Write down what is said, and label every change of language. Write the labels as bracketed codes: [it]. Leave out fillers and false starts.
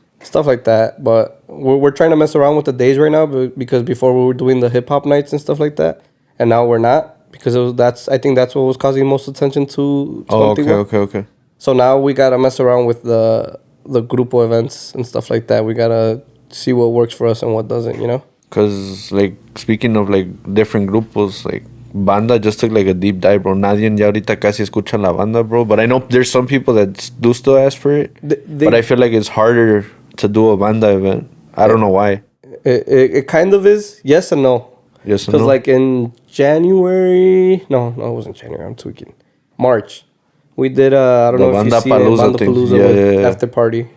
[en] Stuff like that, but we're trying to mess around with the days right now because before we were doing the hip hop nights and stuff like that, and now we're not because I think that's what was causing most attention to. Oh, okay. So now we gotta mess around with the grupo events and stuff like that. We gotta see what works for us and what doesn't, you know. Cause like speaking of like different grupos, like banda just took like a deep dive, bro. [es] Nadie ya ahorita casi escucha la banda, bro. [en] But I know there's some people that do still ask for it, but I feel like it's harder to do a banda event. I don't know why. It kind of is. Yes and no. Yes and no. Because like in January... No, it wasn't January. I'm tweaking. March. We did, I don't know if you see it, Banda Palooza with After Party.